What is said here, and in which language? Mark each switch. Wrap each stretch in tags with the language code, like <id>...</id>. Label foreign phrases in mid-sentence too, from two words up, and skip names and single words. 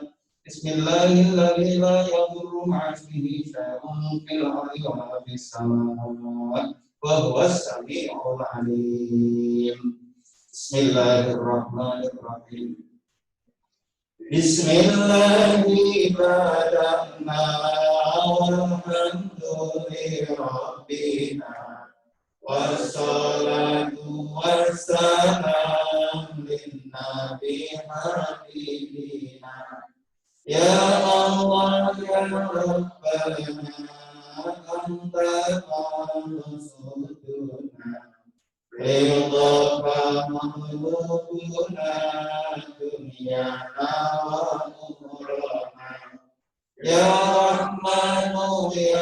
<ar>بسم الله الرحمن الرحيم. لا يضر مع اسمه شيء في الأرض ولا في السماء وهو السميع العليم. بسم الله الرحمن الرحيم. بسم الله بدأنا والحمد لله ربنا والصلاة والسلام للنبي حبيبنا يا الله يا ربنا أنت مقصودنا رضا محمودنا دنيانا وأخرى يا رحمن يا</ar>